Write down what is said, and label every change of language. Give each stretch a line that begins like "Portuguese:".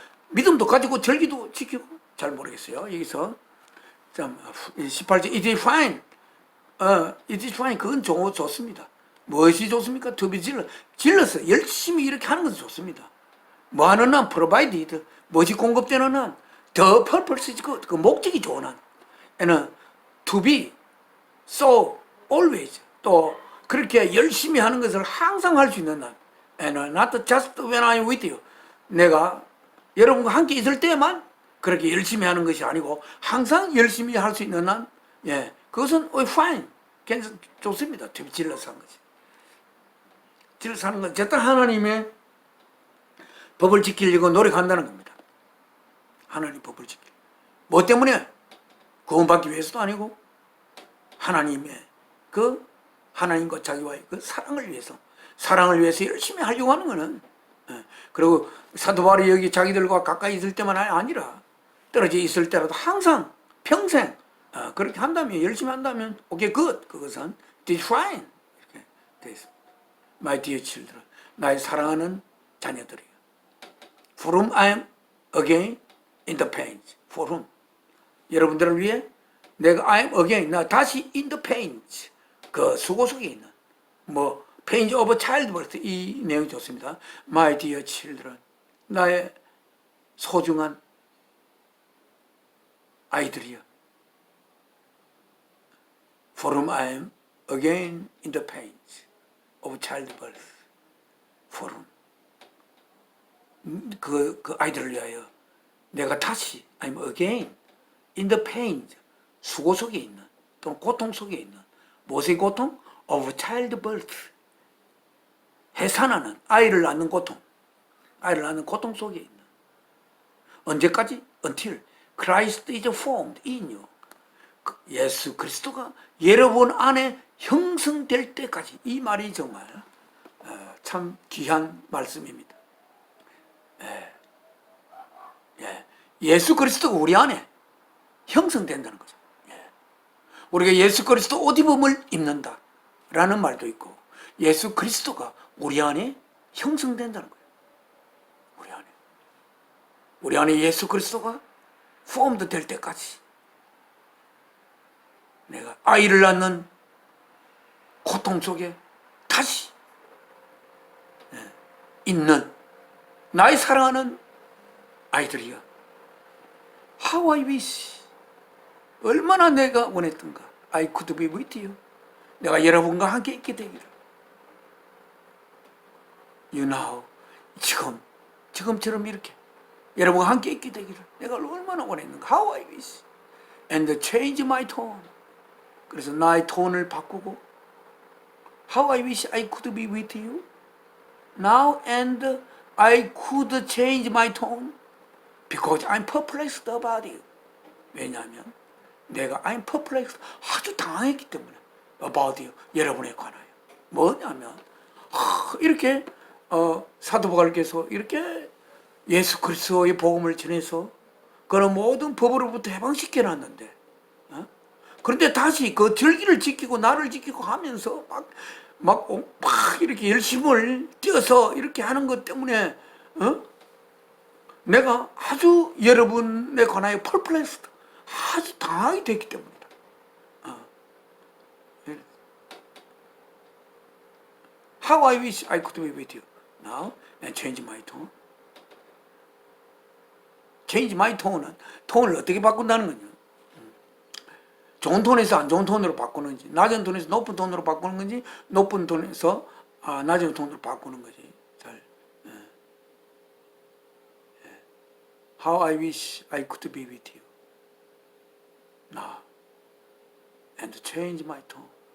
Korean: 믿음도 가지고 절기도 지키고, 잘 모르겠어요. 여기서, 18절,
English: it is fine. it is fine.
Korean: 그건 좋습니다. 무엇이 좋습니까?
English: To be jealous. jealous.
Korean: 열심히 이렇게 하는 것은 좋습니다. 뭐 하는 한?
English: provided.
Korean: 무엇이 공급되는 한?
English: the purpose is good.
Korean: 그 목적이 좋은 한.
English: and to be so always.
Korean: 또 그렇게 열심히 하는 것을 항상 할 수 있는 한.
English: and not just when I'm with you.
Korean: 내가 여러분과 함께 있을 때만 그렇게 열심히 하는 것이 아니고 항상 열심히 할 수 있는 한. 그것은 fine. 좋습니다.
English: to be jealous
Korean: 한 것이. jealous 하는 건 어쨌든 하나님의 법을 지키려고 노력한다는 겁니다. 하나님 법을 지키려. 뭐 때문에? 구원받기 위해서도 아니고 하나님과 자기와의 그 사랑을 위해서 열심히 하려고 하는 거는. 그리고 사도 바울이 여기 자기들과 가까이 있을 때만 아니라 떨어져 있을 때라도 항상 평생 그렇게 한다면, 열심히 한다면 오케이 굿. 그것은
English: it is fine.
Korean: 이렇게 되어 있습니다.
English: My dear children,
Korean: 나의 사랑하는 자녀들이요.
English: For whom I am again in the pains. For whom.
Korean: 여러분들을 위해 내가
English: I am again,
Korean: 나 다시
English: in the pains.
Korean: 그 수고 속에 있는
English: pains of childbirth.
Korean: 이 내용이 좋습니다.
English: My dear children,
Korean: 나의 소중한 아이들이요.
English: For whom I am again in the pains of childbirth. For whom.
Korean: 그 아이들을 위하여 내가 다시
English: I'm again in the pains.
Korean: 수고 속에 있는, 또는 고통 속에 있는. 무엇의 고통?
English: Of childbirth.
Korean: 해산하는, 아이를 낳는 고통 속에 있는. 언제까지?
English: Until Christ is formed in you.
Korean: 예수 그리스도가 여러분 안에 형성될 때까지. 이 말이 정말 참 귀한 말씀입니다. 예수 그리스도가 우리 안에 형성된다는 거죠. 우리가 예수 그리스도 옷 입음을 입는다 라는 말도 있고, 예수 그리스도가 우리 안에 형성된다는 거예요. 우리 안에 예수 그리스도가 formed 될 때까지 내가 아이를 낳는 고통 속에 다시 있는 나의 사랑하는 아이들이야.
English: How I wish.
Korean: 얼마나 내가 원했던가.
English: I could be with you.
Korean: 내가 여러분과 함께 있게 되기를.
English: You know.
Korean: 지금처럼 이렇게 여러분과 함께 있게 되기를 내가 얼마나 원했는가.
English: How I wish. And change my tone.
Korean: 그래서 나의 톤을 바꾸고
English: How I wish I could be with you. Now and I could change my tone. Because I'm perplexed about you.
Korean: 왜냐하면 내가
English: I'm perplexed,
Korean: 아주 당황했기 때문에
English: about you,
Korean: 여러분에 관하여. 뭐냐면 이렇게 사도 바울께서 이렇게 예수 그리스도의 복음을 전해서 그런 모든 법으로부터 해방시켜 놨는데, 그런데 다시 그 절기를 지키고 나를 지키고 하면서 막 이렇게 열심을 뛰어서 이렇게 하는 것 때문에 내가 아주 여러분에 관하여 perplexed, 아주 당황이 됐기 때문이다.
English: How I wish I could be with you now and change my tone. change my tone
Korean: 은 톤을 어떻게 바꾼다는 거냐. 좋은 톤에서 안 좋은 톤으로 바꾸는지, 낮은 톤에서 높은 톤으로 바꾸는 건지, 높은 톤에서 낮은 톤으로 바꾸는 거지. 잘.
English: How I wish I could be with you now and change my tone.